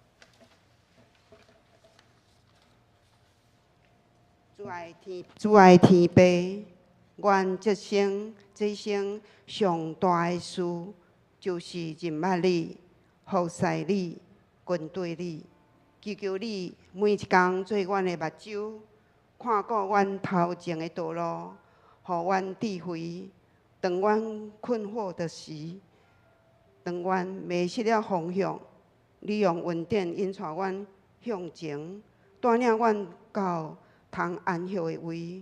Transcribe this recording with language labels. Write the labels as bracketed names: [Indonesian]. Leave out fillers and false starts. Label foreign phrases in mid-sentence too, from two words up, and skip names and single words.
[Min Nan Chinese] 主爱天父。愿这生上大的事，就是认捌你、服侍你、跟对你，求你每一天做阮的目睭，看顾阮头前的道路，互阮智慧。当阮困惑的时，当阮迷失了方向，你用恩典引带阮向前，带领阮到通安息的位。